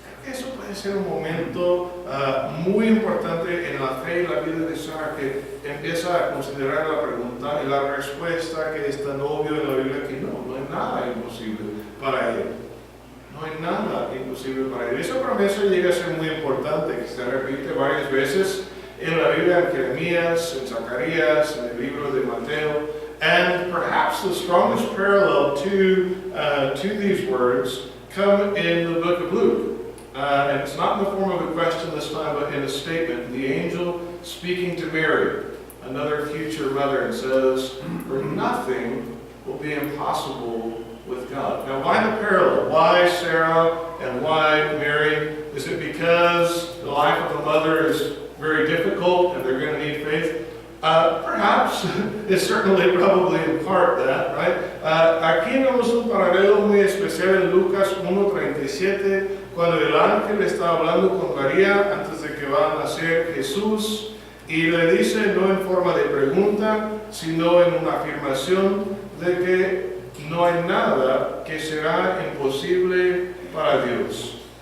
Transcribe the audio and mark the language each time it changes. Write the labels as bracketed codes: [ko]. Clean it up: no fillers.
[es] Eso puede ser un momento muy importante en la fe y la vida de Sara, que empieza a considerar la pregunta y la respuesta que está obvio en la Biblia, que no hay nada imposible para él. No hay nada imposible para él. Esa promesa llega a ser muy importante, que se repite varias veces en la Biblia, en Jeremías, en Zacarías, en el libro de Mateo. [en] And perhaps the strongest parallel to these words come in the book of Luke. And it's not in the form of a question this time, but in a statement. The angel speaking to Mary, another future mother, and says, for nothing will be impossible with God. Now, why the parallel? Why Sarah and why Mary? Is it because the life of a mother is very difficult and they're going to need faith? Perhaps. It's certainly probably in part that, right? [es] Aquí vemos un paralelo muy especial en Lucas 1:37, cuando el ángel está hablando con María antes de que va a nacer Jesús y le dice, no en forma de pregunta, sino en una afirmación de que no hay nada que será imposible para Dios.